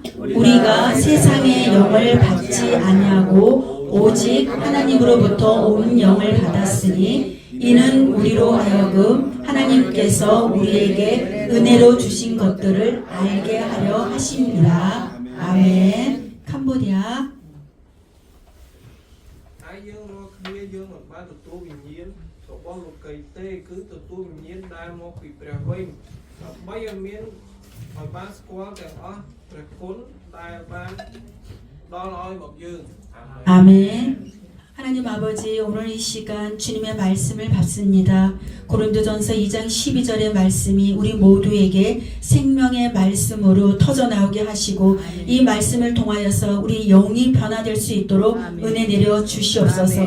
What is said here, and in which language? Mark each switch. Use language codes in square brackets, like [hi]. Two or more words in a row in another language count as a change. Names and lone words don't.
[ko] 우리가 세상의 영을 받지 아니하고 오직 하나님으로부터 온 영을 받았으니 이는 우리로 하여금 하나님께서 우리에게 은혜로 주신 것들을 알게 하려 하심이라. 아멘. 캄보디아. [km] យើងរាល់គ្នាយើងមិនបានទទួលវិញ្ញាណរបស់លោកីទេគឺទទួលវិញ្ញាណដែលមកពីព្រះវិញដើម្បីឲ្យមានឲ្យបានស្គាល់ទាំងអស់ព្រះគុណដែលបានដល់ឲ្យមកយើង [ko] 아멘. 하나님 아버지, 오늘 이 시간 주님의 말씀을 받습니다. 고린도전서 2장 12절의 말씀이 우리 모두에게 생명의 말씀으로 터져나오게 하시고 이 말씀을 통하여서 우리 영이 변화될 수 있도록 은혜 내려 주시옵소서.